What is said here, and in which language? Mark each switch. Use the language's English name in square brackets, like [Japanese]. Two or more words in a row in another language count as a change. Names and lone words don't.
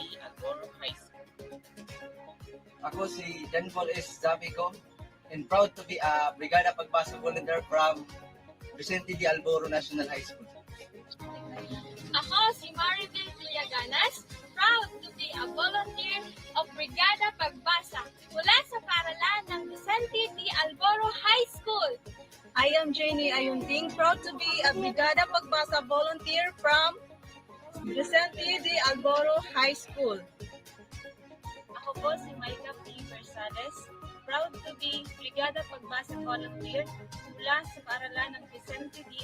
[Filipino] Alboro High School. Ako si Janvol S. [English] Zabico and proud to be a Brigada Pagbasa volunteer from Vicente D. Alboro National High School. [Filipino] Ako si Maribel Villaganas, [English] proud to be a volunteer of Brigada Pagbasa [Filipino] mula sa paaralan ng [English] Vicente D. Alboro High School. I am Jenny Ayunting, proud to be a Brigada Pagbasa volunteer from Vicente D. Alboro High School. [Filipino] Ako po si Maika P. Versades, [English] proud to be Brigada Pagbasa volunteer [Filipino] mula sa paaralan ng [English] Vicente D.